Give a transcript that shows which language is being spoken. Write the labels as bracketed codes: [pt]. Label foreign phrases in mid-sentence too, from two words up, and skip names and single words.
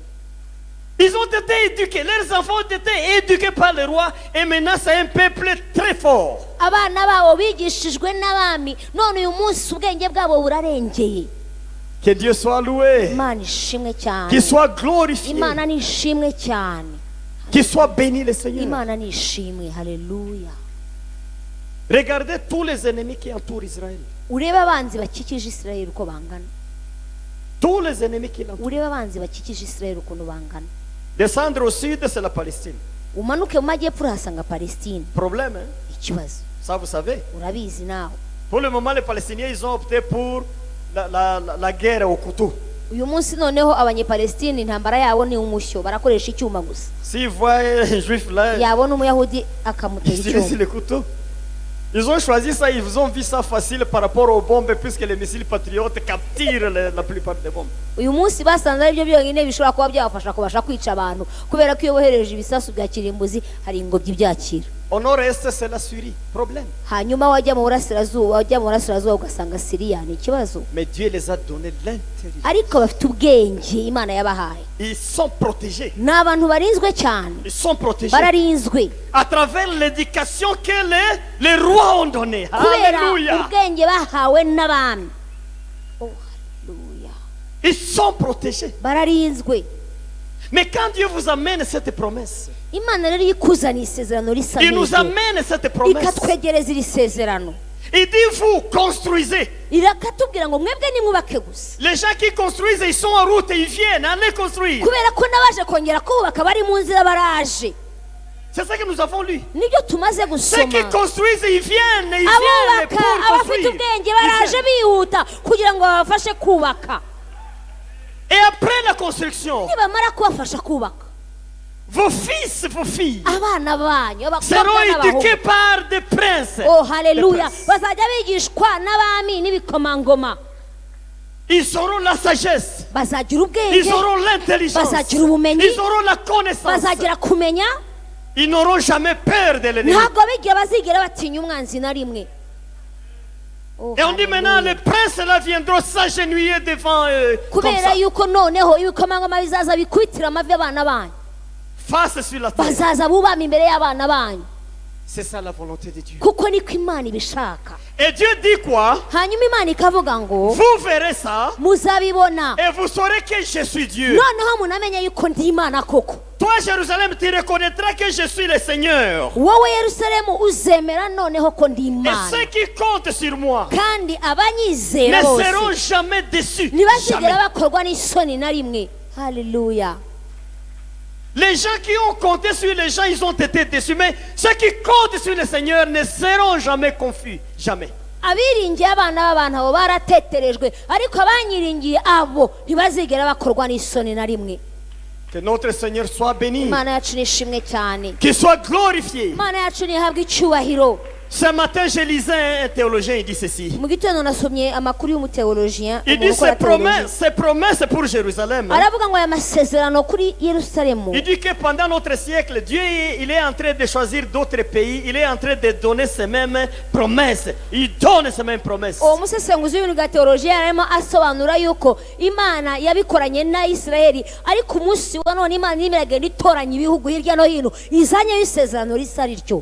[fr] Ils ont été éduqués, leurs enfants ont été éduqués par le roi, et maintenant c'est un peuple très fort. [rw] Abana babo bigishijwe n'abami, none uyu munsi ubwenge bwabo burarengeye. [fr] Que Dieu soit loué, [rw] Imana ishimwe cyane. [fr] qu'il soit glorifié, [rw] Imana ni ishimwe cyane. [fr] qu'il soit béni le Seigneur. [rw] Imana ni ishimwe. Haleluya. [fr] Regardez tous les ennemis qui entourent Israël. [rw] Urebe abanzi bakikije Israel uko bangana. [fr] Tous les ennemis qui l'entourent. [rw] Urebe abanzi bakikije Israel ukuntu bangana. [fr] Descendre au sud, c'est la Palestine. [rw] Umanuke mu majyepfo urahasanga Palestine. [fr] Problème, hein? [rw] Ikibazo. [fr] Ça vous savez. [rw] Urabizi nawe. [fr] Pour le moment, les Palestiniens, ils ont opté pour la guerre au couteau. [rw] Uyu munsi noneho abanyepalestine intambara yabo ni umushyo, barakoresha icyuma gusa. [fr] S'ils voient un juif là, [rw] Yabona umuyahudi akamutera [fr] ils utilisent [rw] icyuma. [fr] le couteau. Ils ont choisi ça, ils ont vu ça facile par rapport aux bombes, puisque les missiles patriotes capturent la plupart des bombes. [rw] Uyu munsi basanze ari byo byonyine bishobora kuba byabafasha kubasha kwica abantu, kubera ko iyo bohereje ibisasu bya kirimbuzi hari ingobyi byakira. [fr] Au nord-est, c'est la Syrie. Problème. [rw] Hanyuma wajya mu burasirazuba ugasanga Siriya ni ikibazo. [fr] Mais Dieu les a donné l'intelligence. [rw] Ariko bafite ubwenge Imana yabahaye. [fr] Ils sont protégés. [rw] Ni abantu barinzwe cyane. [fr] Ils sont protégés. [rw] Bararinzwe. [fr] À travers l'éducation que les rois ont donnée. [rw] Kubera [fr] Alléluia. [rw] ubwenge bahawe n'abami. Oh, haleluya. [fr] Ils sont protégés. [rw] Bararinzwe. [fr] Mais quand Dieu vous amène cette promesse, [rw] Imana rero ikuzana isezerano risa [fr] il nous [rw] n'iryo, [fr] amène cette promesse. [rw] ikatwegereza iri sezerano. [fr] Il dit vous construisez. [rw] Irakatubwira ngo mwebwe nimwubake gusa. [fr] Les gens qui construisent, ils sont en route, ils viennent, allez construire. [rw] Kubera ko n'abaje kongera kubaka bari mu nzira baraje. [fr] C'est ça que nous avons lu. [rw] Nibyo tumaze [fr] Ceux [rw] gusoma. [fr] qui construisent, ils viennent [rw] Abubaka [fr] pour [rw] abafite [fr] construire. [rw] ubwenge baraje bihuta kugira ngo babafashe kubaka. [fr] Et après la construction, [rw] Nibamara kubafasha kubaka, [fr] vos fils, vos filles [rw] abana banyu abakobwa [fr] seront éduqués [rw] n'abahungu, [fr] par des princes. [rw] oh haleluya, [fr] Des princes. [rw] bazajya bigishwa n'abami n'ibikomangoma. [fr] Ils auront la sagesse. [rw] Bazagira [fr] Ils [rw] ubwenge, [fr] auront l'intelligence. [rw] bazagira ubumenyi, [fr] Ils auront la connaissance. [rw] bazagira kumenya. [fr] Ils n'auront jamais peur de l'ennemi. [rw] Ntabwo bigira bazigera batinya umwanzi na rimwe. Oh, [fr] Et on dit maintenant, [rw] haleluya. [fr] les princes là viendront s'agenouiller devant eux. Comme [rw] Kubera [fr] ça. [rw] yuko noneho ibikomangoma bizaza bikwitira amavi y'abana banyu, [fr] Face sur la terre. [rw] bazaza bubama imbere y'abana banyu, [fr] C'est ça la volonté de Dieu. [rw] kuko niko Imana ibishaka. [fr] Et Dieu dit quoi? [rw] Hanyuma Imana ikavuga ngo [fr] Vous verrez ça [rw] muzabibona, [fr] et vous saurez que je suis Dieu. [rw] noneho munamenye yuko ndi Imana koko. [fr] Toi, Jérusalem, tu reconnaîtras que je suis le Seigneur. [rw] Wowe Yerusalemu uzemera noneho ko ndi [fr] Et [rw] Imana, [fr] ceux qui comptent sur moi [rw] kandi [fr] ne [rw] abanyizera [fr] seront [rw] bose [fr] jamais déçus. [rw] ntibazigera [fr] Jamais. [rw] bakorwa n'isoni na rimwe. Haleluya. [fr] Les gens qui ont compté sur les gens, ils ont été déçus. Mais ceux qui comptent sur le Seigneur ne seront jamais confus. Jamais. [rw] Abiringiye abana b'abantu abo barateterejwe, ariko abanyiringiye abo ntibazigera bakorwa n'isoni na rimwe. [fr] Que notre Seigneur soit béni. [rw] Imana yacu nishimwe cyane. [fr] Qu'il soit glorifié. [rw] Imana yacu nihabwe icyubahiro. [fr] Ce matin, je lisais un théologien, il dit ceci. [rw] Mu gitondo nasomye amakuru y'umuteologien, [fr] Il dit [rw] umukora teologie. [fr] ces promesses pour Jérusalem. [rw] Aravuga ngo aya masezerano kuri Yerusalemu, [fr] Il dit que pendant notre siècle, Dieu il est en train de choisir d'autres pays. Il est en train de donner ces mêmes promesses. Il donne ces mêmes promesses. [rw] uwo musesenguzi w'ibintu bwa teologiya arimo asobanura yuko Imana yabikoranye na Isirayeli, ariko umunsi wa none Imana irimo iragenda itoranya ibihugu hirya no hino izanyeho isezerano risa rityo.